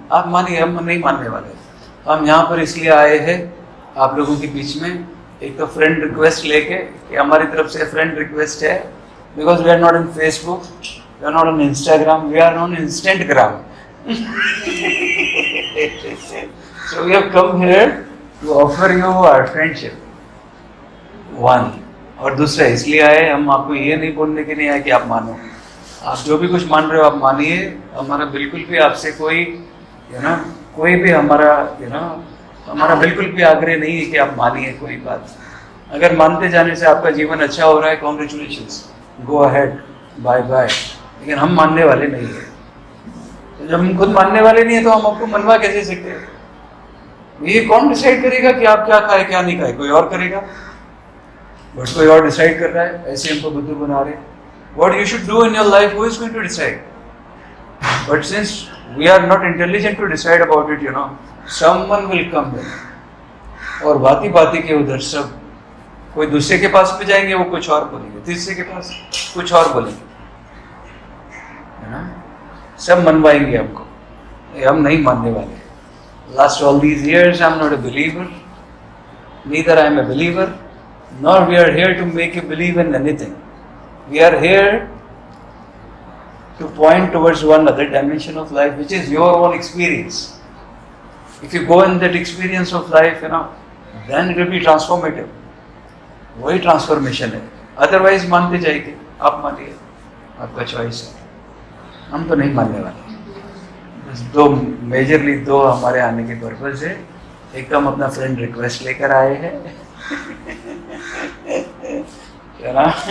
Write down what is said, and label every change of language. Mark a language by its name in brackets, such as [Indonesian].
[Hindi] आप मानिए, हम नहीं मानने वाले। हम यहाँ पर इसलिए आए हैं आप लोगों के बीच में, एक तो फ्रेंड रिक्वेस्ट लेके, कि हमारी तरफ से फ्रेंड रिक्वेस्ट है, [English] Because we are not in Facebook, we are not on Instagram, we are on instantgram. So we have come here to offer you our friendship. One. [Hindi] और दूसरा इसलिए आए, हम आपको ये नहीं बोलने के नहीं आए कि आप मानो। आप जो भी कुछ मान रहे हो आप मानिए। हमारा बिल्कुल भी आपसे कोई कोई भी हमारा बिल्कुल भी आग्रह नहीं है कि आप मानिए कोई बात। अगर मानते जाने से आपका जीवन अच्छा हो रहा है, [English] Congratulations, go ahead, bye bye. [Hindi] लेकिन हम मानने वाले नहीं है। तो जब हम खुद मानने वाले नहीं है तो हम आपको मनवा कैसे सकते हैं? ये कौन डिसाइड करेगा कि आप क्या खाए क्या नहीं खाए? कोई और करेगा, बट कोई और डिसाइड कर रहा है। ऐसे हमको बुद्धू बना रहे। [English] What you should do in your life, who is going to decide? But since we are not intelligent to decide about it, someone will come in. [Hindi] और बाती बाती के उधर सब कोई दूसरे के पास में जाएंगे, वो कुछ और बोलेंगे, तीसरे के पास कुछ और बोलेंगे, है ना? सब मनवाएंगे हमको। हम नहीं मानने वाले। [English] Last all these years, I'm not a believer. Neither I am a believer, nor we are here to make you believe in anything. We are here to point towards one other dimension of life, which is your own experience. If you go in that experience of life, then it will be transformative. [Hindi] वही transformation है। Otherwise मानते जाएंगे, आप मानिए, आपका choice है। हम तो नहीं मानने वाले। बस मेजरली दो हमारे आने के पर्पज है। एक तो हम अपना फ्रेंड रिक्वेस्ट लेकर आए हैं, है ना?